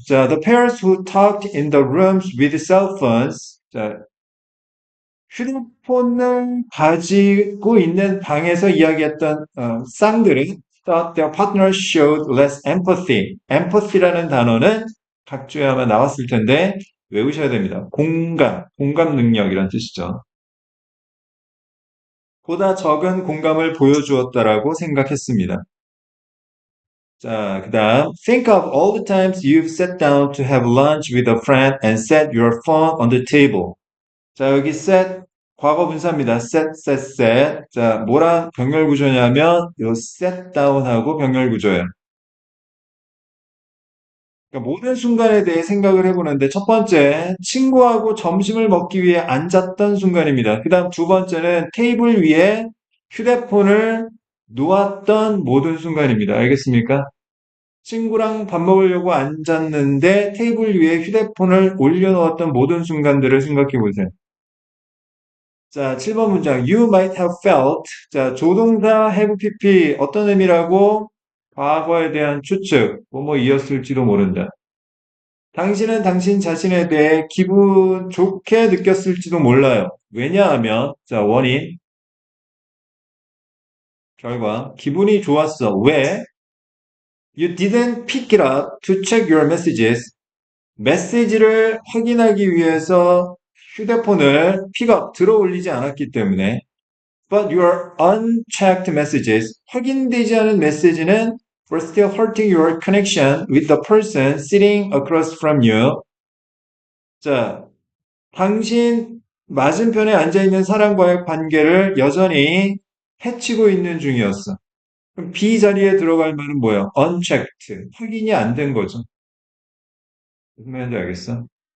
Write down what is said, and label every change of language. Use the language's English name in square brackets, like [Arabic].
[English] 자, the pairs who talked in the rooms with cell phones. [Korean] 자, 휴대폰을 가지고 있는 방에서 이야기했던 쌍들은 [English] thought their partner showed less empathy. [Korean] empathy라는 단어는 각주에 아마 나왔을 텐데 외우셔야 됩니다. 공감, 공감 능력이란 뜻이죠. 보다 적은 공감을 보여주었다라고 생각했습니다. [English] 자, 그 다음 think of all the times you've sat down to have lunch with a friend and set your phone on the table. [Korean] 자, 여기 set 과거 분사입니다. set. 자, 뭐랑 병렬 구조냐면 요 set down하고 병렬 구조예요. 그러니까 모든 순간에 대해 생각을 해보는데 첫 번째 친구하고 점심을 먹기 위해 앉았던 순간입니다. 그 다음 두 번째는 테이블 위에 휴대폰을 놓았던 모든 순간입니다. 알겠습니까? 친구랑 밥 먹으려고 앉았는데 테이블 위에 휴대폰을 올려놓았던 모든 순간들을 생각해 보세요. 자, 7번 문장. [English] You might have felt. [Korean] 자, 조동사 have pp 어떤 의미라고? 과거에 대한 추측, 뭐뭐이었을지도 모른다. 당신은 당신 자신에 대해 기분 좋게 느꼈을지도 몰라요. 왜냐하면, 자, 원인, 결과, 기분이 좋았어. 왜? [English] You didn't pick it up to check your messages. [Korean] 메시지를 확인하기 위해서 휴대폰을 픽업, 들어 올리지 않았기 때문에. [English] But your unchecked messages, [Korean] 확인되지 않은 메시지는 [English] were still hurting your connection with the person sitting across from you. [Korean] 자, 당신 맞은편에 앉아있는 사람과의 관계를 여전히 해치고 있는 중이었어. 그럼 B 자리에 들어갈 말은 뭐야? unchecked. 확인이 안 된 거죠. 무슨 말인지 알겠어?